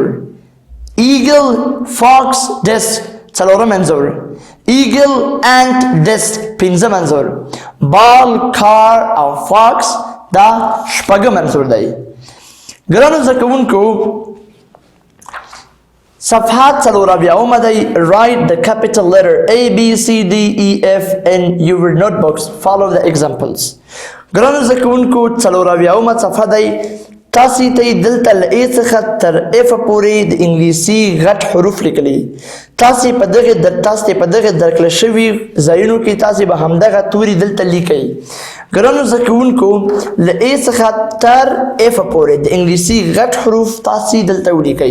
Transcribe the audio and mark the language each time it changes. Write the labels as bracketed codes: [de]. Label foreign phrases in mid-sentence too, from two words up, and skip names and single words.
[en] eagle, fox, desk [ps] څلورم انځور. [en] eagle, ant, desk [ps] پنځم انځور. [en] ball, car [ps] او فاکس دا شپږم انځور دی. ګرانو زده کوونکو صفحه 84 دی. [en] Write the capital letter A, B, C, D, E, F in your notebooks. Follow the examples. [ps] ګرانو زده کوونکو 84 صفحه دی. تاسې ته یې دلته له ای څخه تر اف پورې د انګلیسي غټ حروف لیکلي. تاسې په دغه درکړل شوي ځایونو کې تاسې به همدغه توري دلته لیکئ. ګرانو زده کوونکو له ای څخه تر اف پورې د انګلیسي غټ حروف تاسې دلته ولیکئ.